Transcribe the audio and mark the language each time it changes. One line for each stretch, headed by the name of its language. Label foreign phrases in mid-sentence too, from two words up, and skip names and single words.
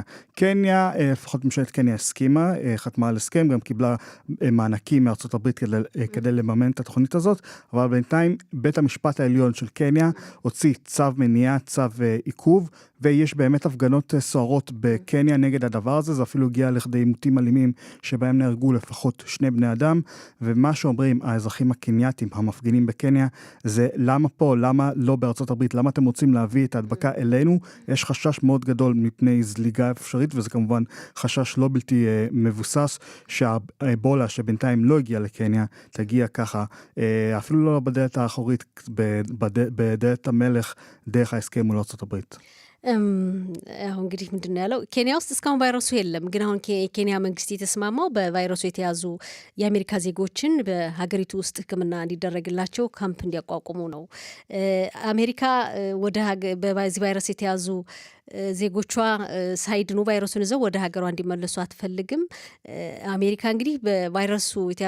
Hebrew: קניה, לפחות ממשלת קניה הסכימה, חתמה על הסכם, גם קיבלה מענקים מארצות הברית כדי לממן את התוכנית הזאת, אבל בינתיים בית המשפט העליון של קניה הוציא צו מניעה, צו עיכוב, ויש באמת הפגנות סוערות בקניה נגד הדבר הזה, זה אפילו הגיע לכדי עימותים אלימים שבהם נהרגו לפחות 2 בני אדם, ומה שאומרים האזרחים הקנייתים, המפגינים בקניה, זה למה פה, למה לא בארצות הברית, למה אתם רוצים להביא את ההדבקה אלינו? יש חשש מאוד גדול מפני זליגה אפשרית, וזה כמובן חשש לא בלתי מבוסס, שהאבולה שבינתיים לא הגיע לקניה, תגיע ככה, אפילו לא בדלת האחורית, בדלת המלך, דרך ההסכם מול ארצות הברית.
Amharic: አሁን እንግዲህ ምንድነው ያለው ኬንያ ውስጥ እስካሁን ቫይረሱ የለም። ግን አሁን ኬንያ መንግስት የተስማማው በቫይረሱ የተያዙ የአሜሪካ ዜጎችን በሀገሪቱ ውስጥ ሕክምና እንዲደረግላቸው ካምፕ እንዲያቋቁሙ ነው። አሜሪካ ወደ በዚህ ቫይረስ የተያዙ ዜጎቿ ሳይድኑ ቫይረሱን ይዘው ወደ ሀገሯ እንዲመለሱ አትፈልግም። አሜሪካ እንግዲህ በቫይረሱ የተያዙ